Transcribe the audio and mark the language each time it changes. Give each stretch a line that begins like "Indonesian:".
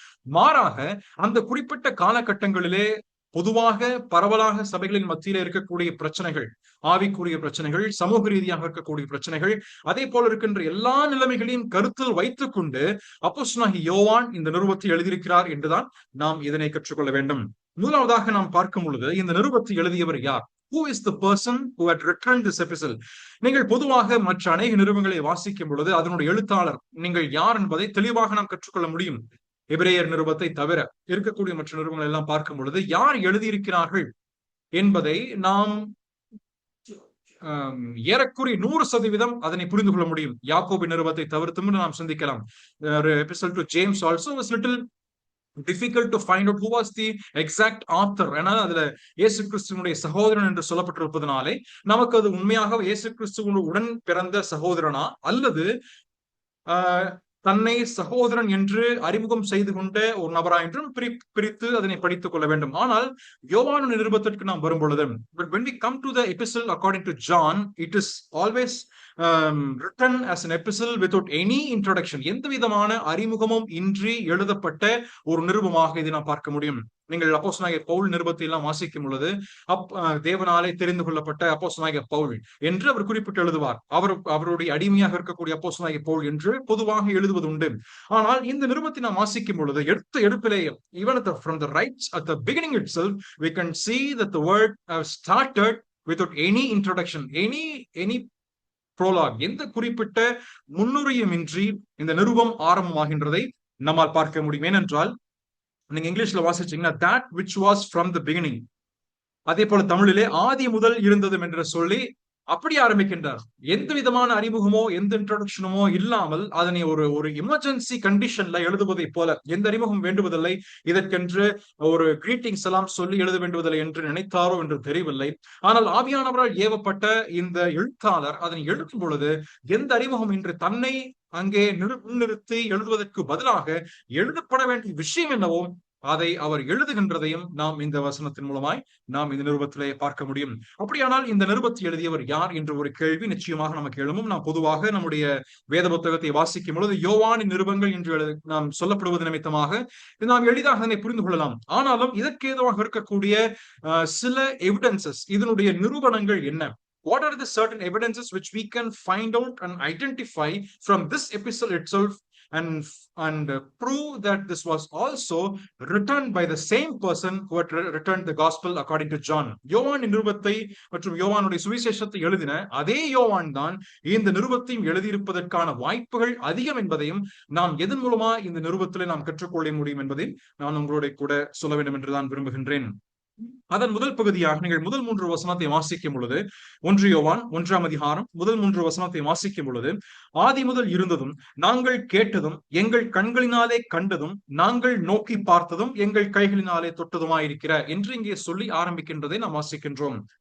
Tamil: மாறாக அந்த குறிப்பிட்ட காலகட்டங்களிலே பொதுவாக பரவலாக சபைகளின் மத்தியில இருக்கக்கூடிய பிரச்சனைகள், ஆவிக்குரிய பிரச்சனைகள், சமூக ரீதியாக இருக்கக்கூடிய பிரச்சனைகள், அதே போல இருக்கின்ற எல்லா நிலைமைகளையும் கருத்தில் வைத்துக் கொண்டு அப்போஸ்தலனாகிய யோவான் இந்த நிருபத்தை எழுதியிருக்கிறார் என்றுதான் நாம் இதனை கற்றுக்கொள்ள வேண்டும். முதலாவதாக நாம் பார்க்கும் பொழுது இந்த நிருபத்தை எழுதியவர் யார்?
English: Who is the person who had written this epistle?
Tamil: நீங்கள் பொதுவாக மற்ற அநேக நிருபங்களை வாசிக்கும் பொழுது அதனுடைய எழுத்தாளர் நீங்கள் யார் என்பதை தெளிவாக நாம் கற்றுக்கொள்ள முடியும். எபிரேயர் நிருபத்தை தவிர இருக்கக்கூடிய மற்ற நிருபங்கள் எல்லாம் பார்க்கும் பொழுது யார் எழுதியிருக்கிறார்கள் என்பதை நாம் ஏறக்குறைய 100% அதனை புரிந்து கொள்ள முடியும். யாக்கோபு நிருபத்தை தவிர்த்து நாம் சிந்திக்கலாம்.
English: epistle to James also was little difficult to find out who was the exact author.
Tamil: ஏன்னா அதுல இயேசு கிறிஸ்துவனுடைய சகோதரன் என்று சொல்லப்பட்டிருப்பதனாலே நமக்கு அது உண்மையாக இயேசு கிறிஸ்துவனுடைய உடன் பிறந்த சகோதரனா அல்லது தன்னை சகோதரன் என்று அறிமுகம் செய்து கொண்ட ஒரு நபரா என்றும் பிரித்து அதனை படித்துக் கொள்ள வேண்டும். ஆனால் யோவானின் நிருபத்திற்கு நாம் வரும் பொழுது
English: when we come to the epistle according to John, it is always written as an epistle without any introduction.
Tamil: எந்த விதமான அறிமுகமும் இன்றி எழுதப்பட்ட ஒரு நிருபமாக இதை நாம் பார்க்க முடியும். நீங்கள் அப்போஸ்தலனாகிய பவுல் நிருபத்தை எல்லாம் வாசிக்கும் பொழுது தேவனாலே தெரிந்து கொள்ளப்பட்ட அப்போஸ்தலனாகிய பவுல் என்று அவர் குறிப்பிட்டு எழுதுவார். அவருடைய அடிமையாக இருக்கக்கூடிய அப்போஸ்தலனாகிய பவுல் என்று பொதுவாக எழுதுவது உண்டு. ஆனால் இந்த நிருபத்தை நாம் வாசிக்கும் பொழுது எடுப்பிலேயே
English: even from the right at the beginning itself we can see that the word started without any introduction, any prologue.
Tamil: எந்த குறிப்பிட்ட முன்னுரையும் இன்றி இந்த நிருபம் ஆரம்பமாகின்றதை நம்மால் பார்க்க முடியும். ஏனென்றால் நீங்க இங்கிலீஷ்ல வாசிச்சீங்கன்னா
English: that which was from the beginning,
Tamil: அதே போல தமிழிலே ஆதி முதல் இருந்ததும் என்று சொல்லி அப்படி ஆரம்பிக்கின்றார். எந்த விதமான அறிமுகமோ எந்த இன்ட்ரோடக்ஷனுமோ இல்லாமல் அதனை ஒரு எமர்ஜென்சி கண்டிஷன்ல எழுதுவதை போல எந்த அறிமுகம் வேண்டுவதில்லை, இதற்கென்று ஒரு கிரீட்டிங்ஸ் எல்லாம் சொல்லி எழுத வேண்டுவதில்லை என்று நினைத்தாரோ என்று தெரியவில்லை. ஆனால் ஆவியானவரால் ஏவப்பட்ட இந்த எழுத்தாளர் அதனை எழுதும் பொழுது எந்த அறிமுகம் இன்று தன்னை அங்கே நிறுத்தி எழுதுவதற்கு பதிலாக எழுதப்பட வேண்டிய விஷயம் என்னவோ அதை அவர் எழுதுகின்றதையும் நாம் இந்த வசனத்தின் மூலமாய் நாம் இந்த நிருபத்திலே பார்க்க முடியும். அப்படியானால் இந்த நிருபத்தை எழுதியவர் யார் என்ற ஒரு கேள்வி நிச்சயமாக நமக்கு எழும்பும். நாம் பொதுவாக நம்முடைய வேத புத்தகத்தை வாசிக்கும் பொழுது யோவானின் நிருபங்கள் என்று நாம் சொல்லப்படுவது நிமித்தமாக நாம் எளிதாக அதனை புரிந்து கொள்ளலாம். ஆனாலும் இதற்கு ஏதுவாக இருக்கக்கூடிய சில எவிடன்சஸ், இதனுடைய நிரூபணங்கள் என்ன?
English: What are the certain evidences which we can find out and identify from this epistle itself and prove that this was also written by the same person who had written the gospel according to John?
Tamil: யோவான் நிருபத்தை மற்றும் யோவானுடைய சுவிசேஷத்தை எழுதின அதே யோவான் தான் இந்த நிருபத்தையும் எழுதியிருப்பதற்கான வாய்ப்புகள் அதிகம் என்பதையும் நாம் எதன் மூலமா இந்த நிருபத்திலே நாம் கற்றுக்கொள்ள முடியும் என்பதையும் நான் உங்களோட கூட சொல்ல வேண்டும் என்றுதான் விரும்புகின்றேன். அதன் முதல் பகுதியாக நீங்கள் முதல் 3 வசனத்தை வாசிக்கும் பொழுது 1 யோவான் 1ஆம் அதிகாரம் முதல் 3 வசனத்தை வாசிக்கும் பொழுது ஆதி முதல் இருந்ததும் நாங்கள் கேட்டதும் எங்கள் கண்களினாலே கண்டதும் நாங்கள் நோக்கி பார்த்ததும் எங்கள் கைகளினாலே தொட்டதுமாயிருக்கிற என்று இங்கே சொல்லி ஆரம்பிக்கின்றதை நாம் வாசிக்கின்றோம்.